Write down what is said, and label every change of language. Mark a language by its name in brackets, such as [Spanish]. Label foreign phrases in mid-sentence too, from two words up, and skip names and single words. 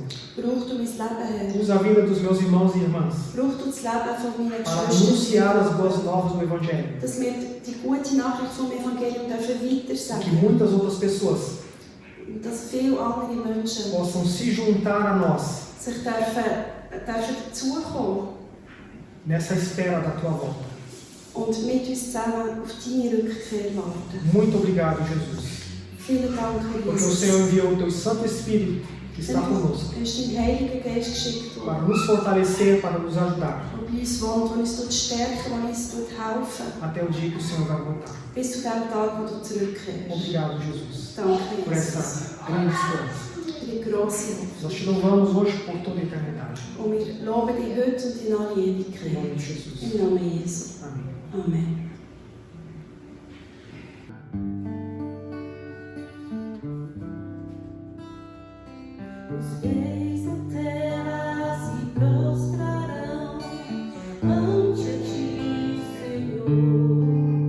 [German] Brauch du mein Leben, Herr. [Portuguese] Usa a vida dos meus irmãos e irmãs [German] Brauch du das Leben von meinen [Portuguese] para [German] Geschwistern, [Portuguese] anunciar as boas novas do Evangelho. [German] dass wir die gute Nachricht vom Evangelium dürfen [Portuguese] E que [German] weitersagen. [Portuguese] muitas outras pessoas [German] Und dass viele andere Menschen [Portuguese] possam se juntar a nós [German] sich dürfen dazukommen [Portuguese] nessa espera da Tua volta. [German] und mit uns zusammen auf deine Rückkehr warten. [Portuguese] Muito obrigado, Jesus. [German] Vielen Dank, Herr [Portuguese] Porque o [German] Jesus. [Portuguese] Senhor enviou o Teu Santo Espírito que está conosco [German] Du hast deinen Heiligen Geist geschickt, [Portuguese] para nos fortalecer, para nos ajudar [German] der bei uns wohnt, der uns stärken, der uns helfen, [Portuguese] até o dia que o Senhor vai voltar. [German] bis zu dem Tag, wo du zurückkehrst. [Portuguese] Obrigado, Jesus, [German] Danke, [Portuguese] por [German] Jesus. [Portuguese] essa grande esperança. [German] Für die grosse Hoffnung. [Portuguese] Nós te louvamos hoje por toda a eternidade. [German] Und wir loben dich heute und in alle [Portuguese] Em nome [German] Ewigkeit. [Portuguese] de Jesus. [German] Im Namen Jesu. [Portuguese] Amém. [German] Amen. [Portuguese] Os reis da terra se prostrarão ante ti, Senhor.